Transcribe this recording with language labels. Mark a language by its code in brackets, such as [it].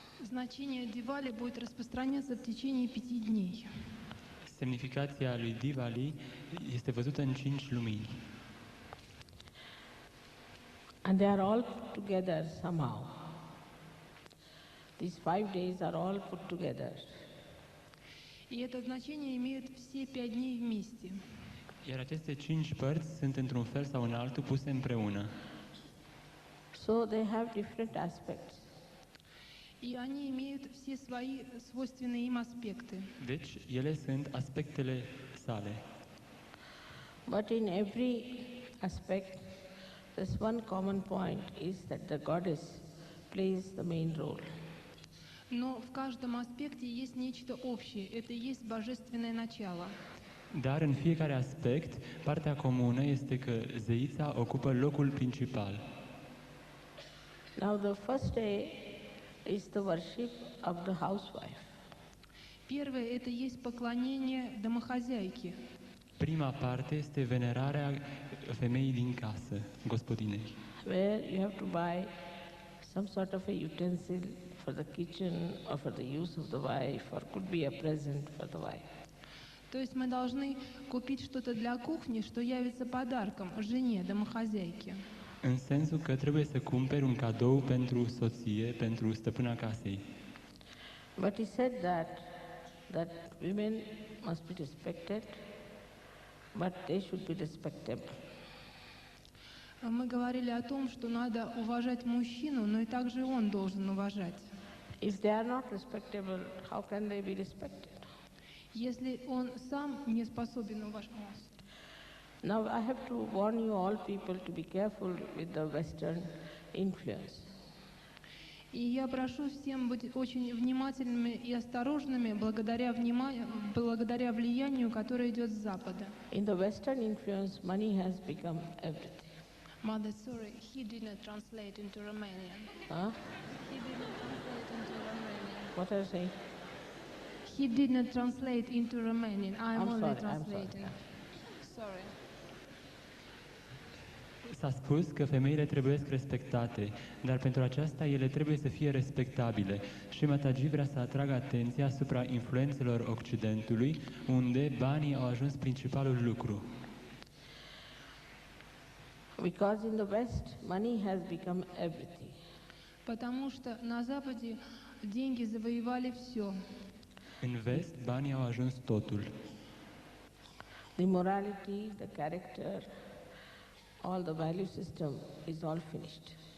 [ru] Значение Дивали будет распространяться в течение 5 дней. [ro] Semnificația lui Diwali este văzută în 5 lumini. [en] And they are all put together somehow. These 5 days are all put together. [ru] И это значение имеют все 5 дней вместе. [ro] Iar aceste 5 părți sunt într-un fel sau în altul puse împreună. [en] So they have different aspects. [ru] И они имеют все свои свойственные им аспекты. [ro] Deci, ele sunt aspectele sale. [en] But in every aspect, there's one common point, is that the goddess plays the main role. [ru] Но в каждом аспекте есть нечто общее. Это и есть божественное начало. [ro] Dar în fiecare aspect, partea comună este că zeița ocupă locul principal. [en] Now the first day is the worship of the housewife. [ru] Первое – это есть поклонение домохозяйки. [ro] Prima parte este venerarea femeii din casă, gospodinei, [en] Where you have to buy some sort of a utensil for the kitchen or for the use of the wife, or could be a present for the wife. [ru] То есть мы должны купить что-то для кухни, что явится подарком жене, домохозяйке. [ro] în sensul că trebuie să cumperi un cadou pentru soție, pentru stăpâna casei. [en] But he said that women must be respected, but they should be respectable. [ru] Мы говорили о том, что надо уважать мужчину, но и также он должен уважать. [en] If they are not respectable, how can they be respected? [ru] Если он сам не способен уважать. [en] Now I have to warn you all people to be careful with the Western influence. [ru] И я прошу всем быть очень внимательными и осторожными благодаря влиянию, которое идет с Запада. [en] In the Western influence, money has become everything. Mother, sorry, he did not translate into Romanian. Huh? He did not translate into Romanian. What are you saying? He did not translate into Romanian. I'm only sorry, I'm translating. sorry. Sorry. [ro] S-a spus că femeile trebuie respectate, dar pentru aceasta ele trebuie să fie respectabile. Și Mataji vrea să atragă atenția asupra influențelor Occidentului, unde banii au ajuns principalul lucru. [en] Because in the West, money has become everything. [ru] Потому что на Западе деньги завоевали все. [ro] În vest, banii au ajuns totul. [en] The morality, the character, all the value system is all finished.